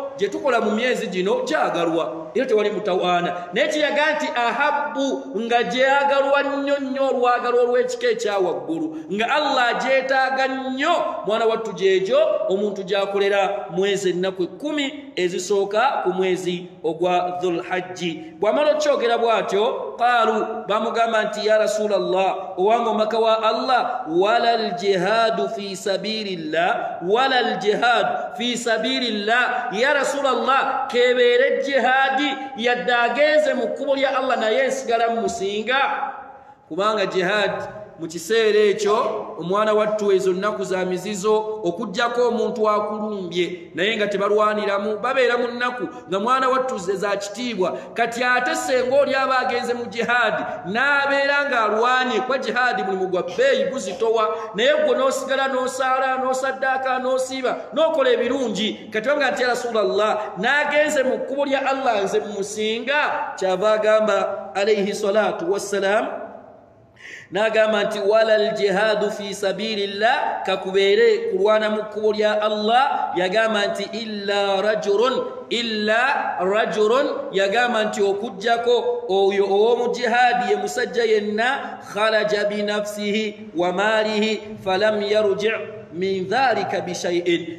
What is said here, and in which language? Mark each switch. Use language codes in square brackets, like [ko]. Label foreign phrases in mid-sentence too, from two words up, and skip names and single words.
[lg] Gye tukola mu myezi gino gyagalwa era tewali mutawaana, naye kiyaga nti ahabbu nga gyagalwa nnyo olwagalo olw'ekika ekyawaggulu, nga Allah agyetaaga nnyo mwana wattu gyegyo omuntu gyakolera mwezi ennaku 10 ezisooka ku mwezi ogwa Dhul-Hajji. Bw'amala okyogera bw'atyo qaalu, bamugamba nti [ar] يا رسول الله, [lg] owange omaka wa Allah, [ar] ولا الجهاد في سبيل الله, ولا الجهاد في سبيل الله, يا رسول الله, [lg] kebeere jihadi yadde agenze mu kkubo lya Allah naye nsigala musinga. Kubanga jihadi mu kiseera ekyo omwana wattu ezo nnaku za mizizo okuggyako omuntu akulumbye naye nga tebalwaniramu, babeera mu nnaku nga mwana wattu ze za kitiibwa. Kati ate senga oli aba agenze mu jihadi n'abeera ng'alwanye kwa jihadi mulimu gwa bbeeyi guzitowa, naye gwe n'osigala n'osaala n'osaddaaka n'osiiba n'okola ebirungi. Kati wanga nti [ar] يا رسول الله, [lg] n'agenze mu kkubo lya Allah nze mumusinga. Kyava agamba [ar] عليه الصلاة والسلام, [lg] n'agamba nti [ar] ولا الجهاد في سبيل الله, [lg] kakubeere kulwana mu kkubo lya Allah. Yagamba nti [ar] إلا رجل, [lg] yagamba nti okujjako oyo ow'omu jihadi ye musajja yenna [ar] خرج بنفسه وماله فلم يرجع من ذلك بشيء.